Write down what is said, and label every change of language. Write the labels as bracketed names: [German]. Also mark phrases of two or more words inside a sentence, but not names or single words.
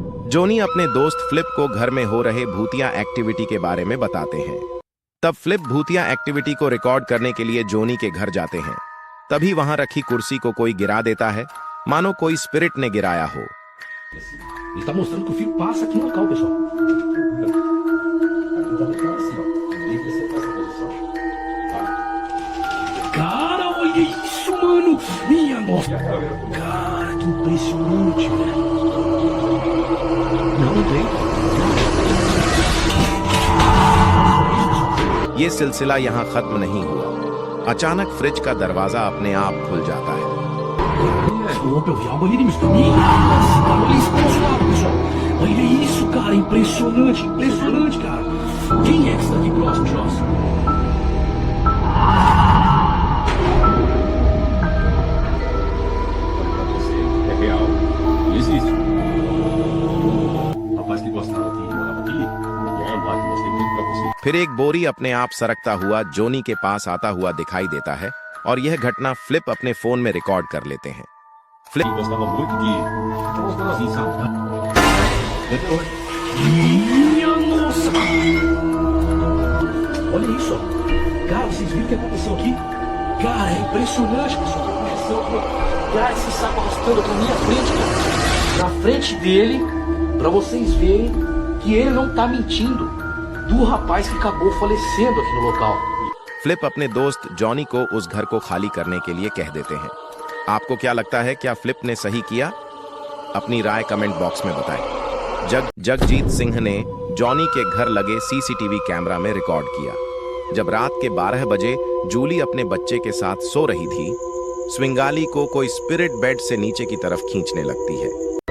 [Hindi] जोनी अपने दोस्त फ्लिप को घर में हो रहे भूतिया एक्टिविटी के बारे में बताते हैं। तब फ्लिप भूतिया एक्टिविटी को रिकॉर्ड करने के लिए जोनी के घर जाते हैं। तभी वहां रखी कुर्सी को कोई गिरा देता है, मानो कोई स्पिरिट ने गिराया हो। [Portuguese] Ele tá mostrando que o fio passa aqui no local, pessoal. Cara, olha isso, mano! Minha nossa! Cara, que impressionante, velho! Não tem. [Hindi] ये सिलसिला यहाँ खत्म नहीं हुआ। अचानक फ्रिज का दरवाजा अपने आप खुल जाता है। [Portuguese] Opa, eu vi algo ali de mistério. Nossa, cara, olha isso, pessoal, pessoal. Olha isso, cara, impressionante, impressionante, cara. Quem é que está aqui próximo de nós? É real, existe. Rapaz que gostava aqui, morava aqui, eu mostrei tudo pra você. [Hindi] फिर एक बोरी अपने आप सरकता हुआ जोनी के पास आता हुआ दिखाई देता है और यह घटना फ्लिप अपने फोन में रिकॉर्ड कर लेते हैं। [Portuguese] Ele gostava muito de assim, sabe? Minha nossa! Olha isso, ó. Cara, vocês viram o que aconteceu aqui? Cara, é impressionante, pessoal. O que aconteceu aqui? Cara, esse saco arrastando pra minha frente, cara. Na frente dele, pra vocês verem que ele não tá mentindo. Do rapaz que acabou falecendo aqui no local. [Hindi] फ्लिप अपने दोस्त जॉनी को उस घर को खाली करने के लिए कह देते हैं। आपको क्या लगता है, क्या फ्लिप ने सही किया? अपनी राय [English] comment box [Hindi] में बताएं। जगजीत सिंह ने जॉनी के घर लगे सीसीटीवी कैमरा में रिकॉर्ड किया। जब रात के 12 बजे जूली अपने बच्चे के साथ सो रही थी, स्विंगाली को कोई स्पिरिट बेड से नीचे की तरफ खींचने लगती है।